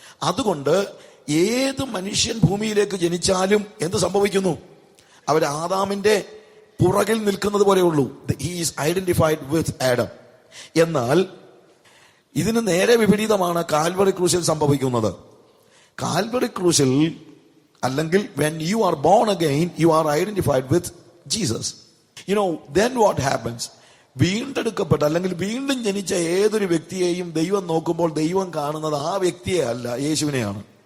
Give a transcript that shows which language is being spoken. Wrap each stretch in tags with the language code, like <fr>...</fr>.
<ml>അതുകൊണ്ട് ഏത് മനുഷ്യൻ ഭൂമിയിലേക്ക് ജനിച്ചാലും എന്ത് സംഭവിക്കുന്നു? അവർ ആദാമിന്റെ പുറകിൽ നിൽക്കുന്നത് പോലെയുള്ളൂ.</ml> <en>He is identified with Adam.</en> <ml>എന്നാൽ ഇതിന് നേരെ വിപരീതമാണ് കാൽവറി ക്രൂശിൽ സംഭവിക്കുന്നത്. കാൽവറി ക്രൂശിൽ അല്ലെങ്കിൽ</ml> <en>when you are born again, you are identified with Jesus. You know, then what happens?</en> <ml>വീണ്ടെടുക്കപ്പെട്ട അല്ലെങ്കിൽ വീണ്ടും ജനിച്ച ഏതൊരു വ്യക്തിയെയും ദൈവം നോക്കുമ്പോൾ ദൈവം കാണുന്നത് ആ വ്യക്തിയെ അല്ല, യേശുവിനെയാണ്.</ml>